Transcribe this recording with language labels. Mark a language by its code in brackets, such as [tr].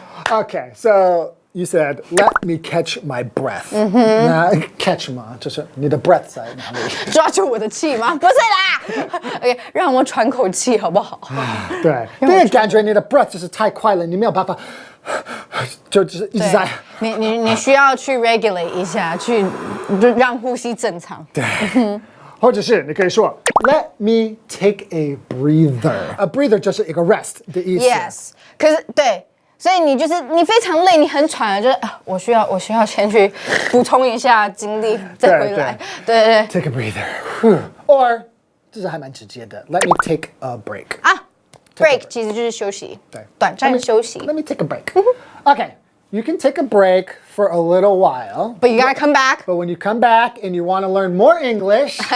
[en] Okay, so you said, "Let me catch my breath." [zh] 那 catch 嘛，就是你的 breath 在哪里？抓住我的气吗？不是啦。 OK， 让我喘口气，好不好？对，因为感觉你的 breath 就是太快了，你没有办法，就是一直在。你需要去 regulate 一下，去让呼吸正常。对，或者是你可以说 [en] "Let me take a breather." [zh] A breather 就是一个 rest 的意思。 Yes， 可是对。所以你非常累，你很喘了，就是我需要先去补充一下精力，再回来。对。 [en] Take a breather. Or [zh] 这是还蛮直接的 [en] ，Let me take a break. [zh] 啊 ，break 其实就是休息，对，短暂的休息。 [en] Let me take a break. Okay, you can take a break for a little while. But you gotta come back. But when you come back and you want to learn more English,